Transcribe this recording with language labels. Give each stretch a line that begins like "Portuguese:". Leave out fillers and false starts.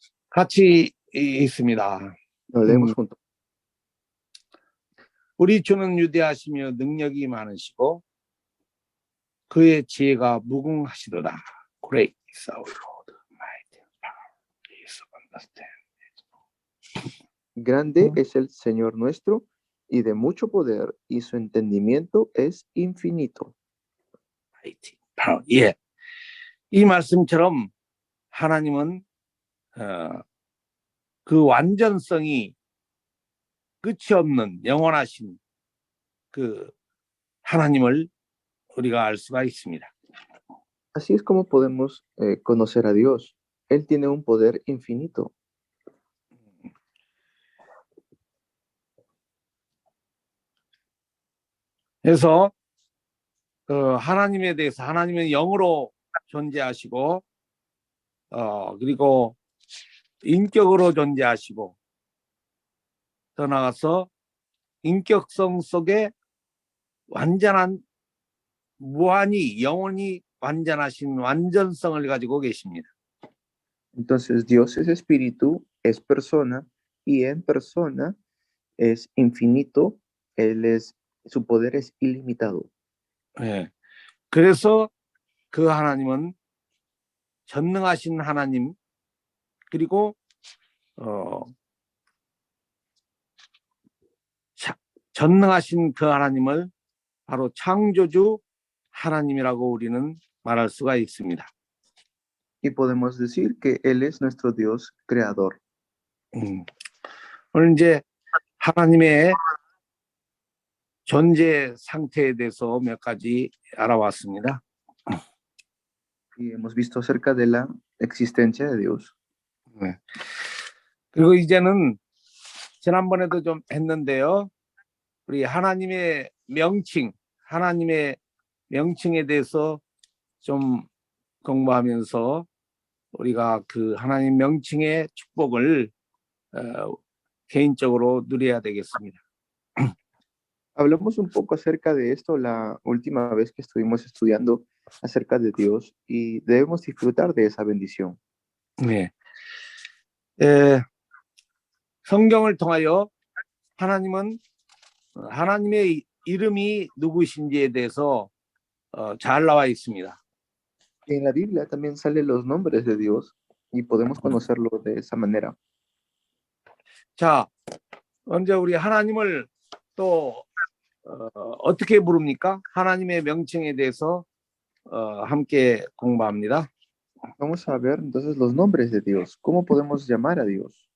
Korean: 같이 있습니다.
Spanish: Lo leemos juntos.
Korean: 우리 주는 위대하시며 능력이 많으시고 그의 지혜가 무궁하시도다.
English: Great is our Lord, mighty in power, is understanding.
Spanish: Grande es el Señor nuestro y de mucho poder y su entendimiento es infinito.
English: Mighty in power.
Korean: 예, 이 말씀처럼 하나님은 그 완전성이 끝이 없는 영원하신 그 하나님을 우리가 알 수가 있습니다.
Spanish: Así es como podemos conocer a Dios. Él tiene un poder infinito.
Korean: 그래서 하나님에 대해서 하나님은 영으로 존재하시고 그리고 인격으로 존재하시고 더 나아가서 인격성 속에 완전한 무한히 영원히 완전하신 완전성을 가지고 계십니다.
Spanish: Entonces Dios es espíritu, es persona y en persona es infinito. Su poder es ilimitado.
Korean: 네. 그래서 그 하나님은 전능하신 하나님 그리고 전능하신 그 하나님을 바로 창조주 하나님이라고 우리는 말할 수가 있습니다.
Spanish: Y podemos decir que Él es nuestro Dios creador.
Korean: 오늘 이제 하나님의 존재 상태에 대해서 몇 가지 알아왔습니다.
Spanish: Y hemos visto acerca de la existencia de Dios.
Korean: 네. 그리고 이제는 지난번에도 좀 했는데요. 우리 하나님의 명칭, 하나님의 명칭에 대해서 좀 공부하면서 우리가 그 하나님 명칭의 축복을 개인적으로 누려야 되겠습니다.
Spanish: Hablamos un poco acerca de esto la última vez que estuvimos estudiando acerca de Dios y debemos disfrutar de esa bendición.
Korean: 네. 성경을 통하여 하나님은 하나님의 이름이 누구신지에 대해서 잘 나와 있습니다.
Spanish: En la Biblia también salen los nombres de Dios y podemos conocerlo de esa manera.
Korean: 자, 먼저 우리 하나님을 또 어떻게 부릅니까? 하나님의 명칭에 대해서 함께 공부합니다.
Spanish: Vamos a ver entonces los nombres de Dios. ¿Cómo podemos llamar a Dios?